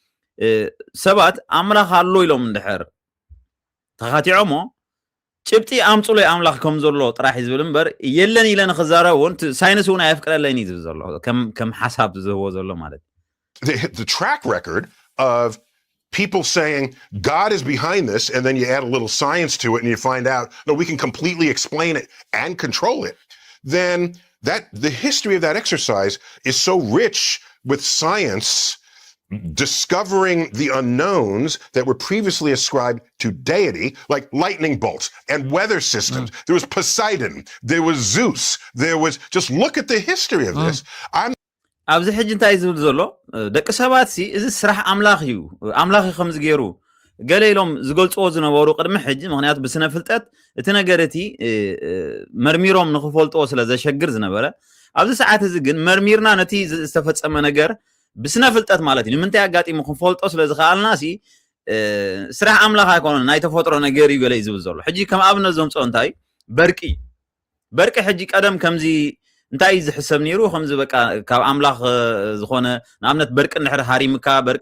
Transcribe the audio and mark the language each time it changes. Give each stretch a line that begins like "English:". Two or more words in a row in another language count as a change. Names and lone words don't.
Tigrinya: ሰባት ኣምላኽ ኣሎ ኢሎም እንድሕር ተኻቲዖሞ ጭብጢ ኣምፅሎይ ኣምላኽ ከም ዘሎ ጥራሕ ዝብል እምበር የለን ኢለ ንኽዛረብ እውን ሳይንስ እውን ኣየፍቅደለይን እዩ ዝብል ዘሎ ከም ሓሳብ ዝህቦ ዘሎ ማለት
English: እዩ the track record of people saying God is behind this and then you add a little science to it and you find out no we can completely explain it and control it then that the history of that exercise is so rich with science discovering the unknowns that were previously ascribed to deity, like lightning bolts and weather systems. There was Poseidon, there was Zeus, there was, just look at the history of this.
Tigrinya: ኣብዚ ሕጂ እንታይ ዝብል ዘሎ ደቂ ሰባት ሲ እዚ ስራሕ ኣምላኽ እዩ ኣምላኽ ከምዚ ገይሩ ገለ ኢሎም ዝገልጽዎ ዝነበሩ ቅድሚ ሕጂ ምክንያቱ ብስነ ፍልጠት እቲ ነገር እቲ መርሚሮም ንኽፈልጥዎ ስለ ዘሸግር ዝነበረ ኣብዚ ሰዓት እዚ ግን መርሚርና ነቲ ዝተፈጸመ ነገር ብስነ ፍልጠት ማለት እዩ ንምንታይ ኣጋጢሙ ክንፈልጦ ስለ ዝኸኣልና ሲ ስራሕ ኣምላኽ ኣይኮነን ናይ ተፈጥሮ ነገር እዩ ገለ እዩ ዝብል ዘሎ ሕጂ ከም ኣብነት ዘምፅኦ እንታይ በርቂ ሕጂ ቀደም ከምዚ እንታይ ዝሕሰብ ነይሩ ከምዚ በቃ ካብ ኣምላኽ ዝኾነ ንኣብነት በርቂ እንድሕር ሃሪምካ በርቂ